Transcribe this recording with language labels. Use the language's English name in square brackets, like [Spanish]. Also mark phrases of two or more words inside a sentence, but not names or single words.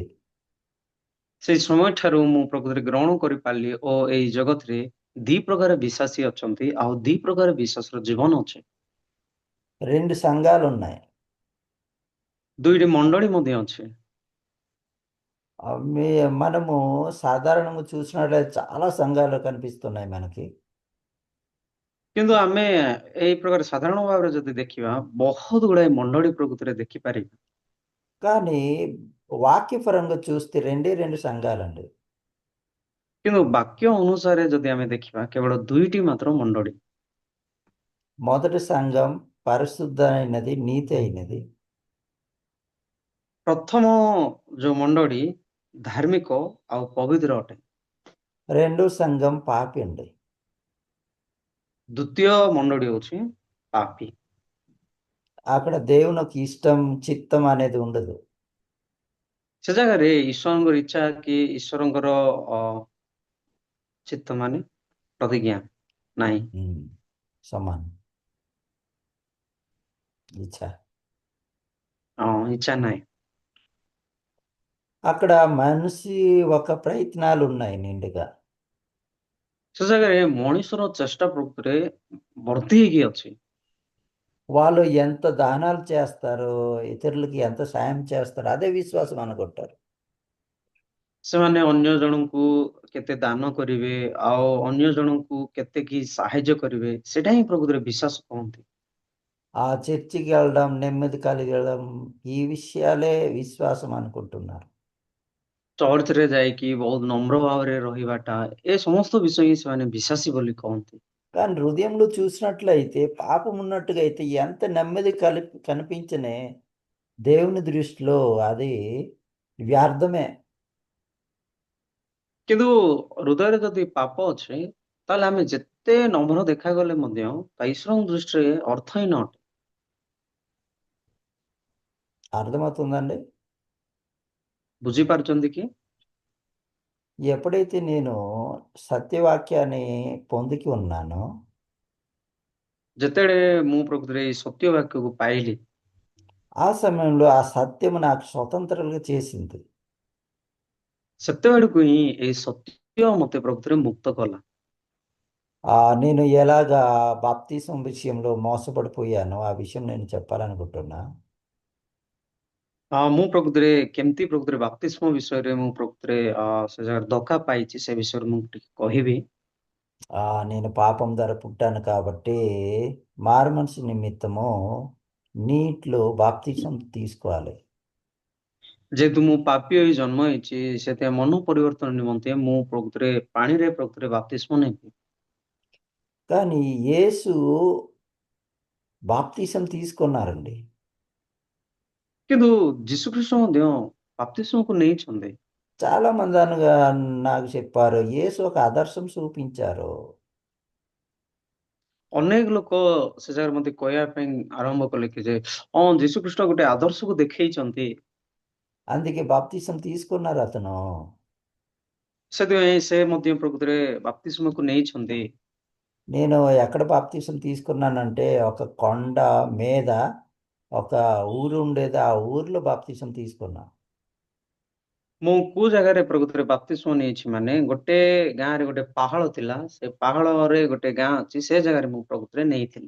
[Odia] ସେଇ ସମୟ ଠାରୁ ମୁଁ ପ୍ରକୃତିରେ ଗ୍ରହଣ କରିପାରିଲି ଓ ଏଇ ଜଗତରେ ଦି ପ୍ରକାର ବିଶ୍ୱାସୀ ଅଛନ୍ତି, ଆଉ ଦି ପ୍ରକାର ବିଶ୍ୱାସର ଜୀବନ ଅଛି। [Telugu] రెండు సంఘాలు ఉన్నాయి. [Odia] ଦୁଇଟି ମଣ୍ଡଳୀ ମଧ୍ୟ ଅଛି। [Telugu] మీ మనము సాధారణంగా చూసినట్లయితే చాలా సంఘాలు కనిపిస్తున్నాయి మనకి. [Odia] କିନ୍ତୁ ଆମେ ଏଇ ପ୍ରକାର ସାଧାରଣ ଭାବରେ ଯଦି ଦେଖିବା, ବହୁତ ଗୁଡାଏ ମଣ୍ଡଳୀ ପ୍ରକୃତିରେ ଦେଖିପାରିବା। [Telugu] కానీ వాక్యపరంగా చూస్తే రెండే రెండు సంఘాలండి. [Odia] କିନ୍ତୁ ବାକ୍ୟ ଅନୁସାରେ ଯଦି ଆମେ ଦେଖିବା, କେବଳ ଦୁଇଟି ମାତ୍ର ମଣ୍ଡଳୀ। [Telugu] మొదటి సంఘం పరిశుద్ధ అయినది, నీతి అయినది. [Odia] ପ୍ରଥମ ଯୋଉ ମଣ୍ଡଳୀ ଧାର୍ମିକ ଆଉ ପବିତ୍ର ଅଟେ। [Telugu] రెండో సంఘం పాపి అండి. [Odia] ଦ୍ଵିତୀୟ ମଣ୍ଡଳୀ ହଉଛି ପାପୀ। [Telugu] అక్కడ దేవునికి ఇష్టం చిత్తం అనేది ఉండదు. [Odia] ସେ ଜାଗାରେ ଈଶ୍ୱରଙ୍କର ଇଚ୍ଛା କି ଈଶ୍ୱରଙ୍କର ଚିତ୍ତ ମାନେ ପ୍ରତିଜ୍ଞା ନାହିଁ। [Telugu] ఉమ్, సమానం ఇచ్చా. [Odia] ଇଚ୍ଛା ନାହିଁ। [Telugu] అక్కడ మనిషి ఒక ప్రయత్నాలు ఉన్నాయి నిండుగా. [Odia] ସେ ଜାଗାରେ ମଣିଷର ଚେଷ୍ଟା ପ୍ରକୃତିରେ ଭର୍ତ୍ତି ହେଇକି ଅଛି। [Telugu] వాళ్ళు ఎంత దానాలు చేస్తారో, ఇతరులకి ఎంత సాయం చేస్తారో అదే విశ్వాసం అనుకుంటారు. [Odia] ସେମାନେ ଅନ୍ୟ ଜଣଙ୍କୁ କେତେ ଦାନ କରିବେ, ଆଉ ଅନ୍ୟ ଜଣଙ୍କୁ କେତେ ସାହାଯ୍ୟ କରିବେ, ସେଇଟା ହିଁ ପ୍ରକୃତିରେ ବିଶ୍ୱାସ କହନ୍ତି। [Telugu] ఆ చర్చికి వెళ్ళడం, నెమ్మది కలిగడం, ఈ విషయాలే విశ్వాసం అనుకుంటున్నారు. [Odia] ଚର୍ଚ୍ଚରେ ଯାଇକି ବହୁତ ନମ୍ର ଭାବରେ ରହିବାଟା, ଏ ସମସ୍ତ ବିଷୟ ହିଁ ସେମାନେ ବିଶ୍ୱାସୀ ବୋଲି କହନ୍ତି। [Telugu] కానీ హృదయంలో చూసినట్లయితే పాపం ఉన్నట్టుగా అయితే ఎంత నెమ్మది కనిపించనే దేవుని దృష్టిలో అది వ్యర్థమే. [Odia] କିନ୍ତୁ ହୃଦୟରେ ଯଦି ପାପ ଅଛି, ତାହେଲେ ଆମେ ଯେତେ ନମ୍ର ଦେଖାଗଲେ ମଧ୍ୟ ତା ଈଶ୍ୱରଙ୍କ ଦୃଷ୍ଟିରେ ଅର୍ଥହୀନ ଅଟେ। [Telugu] అర్థమవుతుందండి? [Odia] ବୁଝିପାରୁଛନ୍ତି କି? [Telugu] ఎప్పుడైతే నేను సత్యవాక్యాన్ని పొందికి ఉన్నానో [Odia] ଯେତେବେଳେ ମୁଁ ପ୍ରକୃତରେ ଏଇ ସତ୍ୟ ବାକ୍ୟକୁ ପାଇଲି, [Telugu] ఆ సమయంలో ఆ సత్యము నాకు స్వతంత్రులుగా చేసింది. [Odia] ସେତେବେଳକୁ ହିଁ ଏଇ ସତ୍ୟ ମତେ ପ୍ରକୃତରେ ମୁକ୍ତ କଲା। [Telugu] నేను ఎలాగా బాప్తిసం విషయంలో మోసపడిపోయానో ఆ విషయం నేను చెప్పాలనుకుంటున్నా. [Odia] ମୁଁ ପ୍ରକୃତରେ କେମିତି ପ୍ରକୃତରେ ବାପ୍ତିସ୍ମ ବିଷୟରେ ମୁଁ ପ୍ରକୃତରେ ସେ ଜାଗାରେ ଧୋକା ପାଇଛି, ସେ ବିଷୟରେ ମୁଁ ଟିକେ କହିବି। [Telugu] నేను పాపం ద్వారా పుట్టాను కాబట్టి మారు మనసు నిమిత్తము నీటిలో బాప్తిసం తీసుకోవాలి. [Odia] ଯେହେତୁ ମୁଁ ପାପୀ ହୋଇ ଜନ୍ମ ହେଇଛି, ସେଥିପାଇଁ ମନ ପରିବର୍ତ୍ତନ ନିମନ୍ତେ ମୁଁ ପ୍ରକୃତରେ ପାଣିରେ ପ୍ରକୃତରେ ବାପ୍ତିସ୍ମ ନେବି। [Telugu] కానీ యేసు బాప్తిసం తీసుకున్నారండి. [Odia] କିନ୍ତୁ ଯୀଶୁଖ୍ରୀଷ୍ଟ ମଧ୍ୟ ବାପ୍ତିସ୍ମକୁ ନେଇଛନ୍ତି। [Telugu] చాలా మంది నాకు చెప్పారు యేసు ఒక ఆదర్శం చూపించారు. [Odia] ଅନେକ ଲୋକ ସେ ଜାଗାରେ ମତେ କହିବା ପାଇଁ ଆରମ୍ଭ କଲେ କି ଯେ ଯୀଶୁଖ୍ରୀଷ୍ଟ ଗୋଟେ ଆଦର୍ଶକୁ ଦେଖେଇଛନ୍ତି, [Telugu] అందుకే బాప్తిసం తీసుకున్నారు అతను. [Odia] ସେଥିପାଇଁ ସେ ମଧ୍ୟ ପ୍ରକୃତରେ ବାପ୍ତିସ୍ମକୁ ନେଇଛନ୍ତି। [Telugu] నేను ఎక్కడ బాప్తిసం తీసుకున్నానంటే ఒక కొండ మీద ఒక ఊరు ఉండేది. ఆ ఊర్లో బాప్తిసం తీసుకున్నా. [Odia] ମୁଁ କୋଉ ଜାଗାରେ ପ୍ରକୃତରେ ବାପ୍ତିସ୍ମ ନେଇଛି ମାନେ ଗୋଟେ ଗାଁରେ ଗୋଟେ ପାହାଳ ଥିଲା, ସେ ପାହାଳରେ ଗୋଟେ ଗାଁ ଅଛି, ସେ ଜାଗାରେ ମୁଁ ପ୍ରକୃତରେ ନେଇଥିଲି।